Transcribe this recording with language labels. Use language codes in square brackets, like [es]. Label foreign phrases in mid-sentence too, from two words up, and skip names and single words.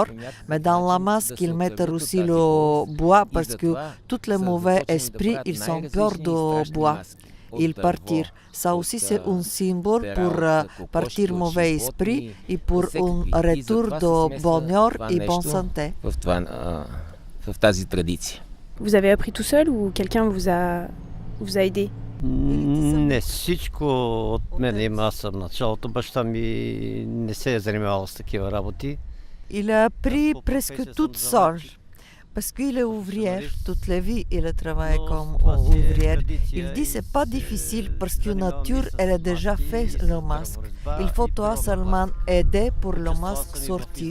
[fr] Mais dans la masque, ils mettent aussi le bois parce que tous les mauvais esprits, ils ont peur du bois. Ils partent. Ça aussi, c'est un symbole pour partir mauvais esprit et pour un retour de bonheur et bonne santé. Vous avez appris tout seul ou quelqu'un vous a aidé? [bg] Не всичко от мен има. Аз съм началото. Баща ми не се е занимавал с такива работи. [fr] Il a appris presque toute seule. Parce qu'il est ouvrier, toute la vie il a travaillé comme ouvrier. Il dit c'est pas difficile parce que la nature elle a déjà fait le masque. Il faut toi seulement aider pour le masque sortir.